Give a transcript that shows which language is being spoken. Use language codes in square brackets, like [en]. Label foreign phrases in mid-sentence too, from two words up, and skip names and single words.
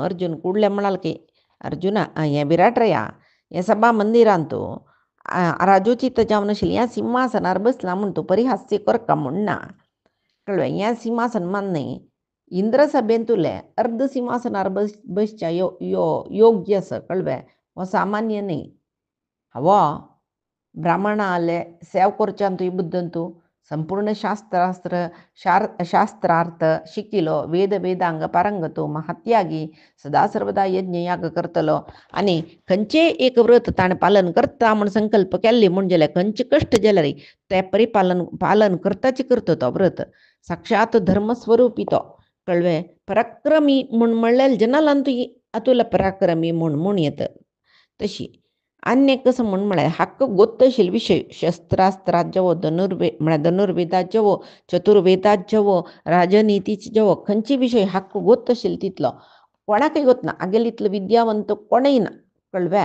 [kok] अर्जुन कुडलें म्हणाल की अर्जुना हें विराटराया हें सभा मंदिरांत तूं राजोचित जावन आशिल्लें ह्या सिंहासनार बसला म्हूण तूं परिहास्य करका म्हूण ना कळ्ळें. हें सिंहासन मान न्ही इंद्र सभेन तुलें अर्ध सिंहासनार बसच्या योग्य आसा कळ्ळें. हो सामान्य न्ही. हो ब्राह्मणा आले सेव करच्यान तुवें बुद्दन तूं संपूर्ण शास्त्रार्थ शिकिलो वेद वेदांग पारंगतो महात्यागी सदा सर्वदा यज्ञ याग करतलो आनी खंयचे एक व्रत ताणें पालन करता म्हूण संकल्प केल्ली म्हूण जाल्यार खंयचे कश्ट जाल्यार ते पालन करताचे करता तो व्रत साक्षात धर्मस्वरूपी तो कळ्ळें. पराक्रमी म्हूण म्हणलें जनालान तूं हातूंतला पराक्रमी म्हूण येता तशी अन्य कसं म्हूण म्हळ्यार हक्क गोत्त आशिल्ले विशय शस्त्रास्त्रात जवो म्हळ्यार धनुर्वेदात जवो चतुर्वेदात जवो राजनितीचे जवो खंयचे विशय हक्क गोत्त आशिल्लो तितलो कोणाकय गोत ना आगेल इतलो विद्यावंत कोणय ना कळ्ळें.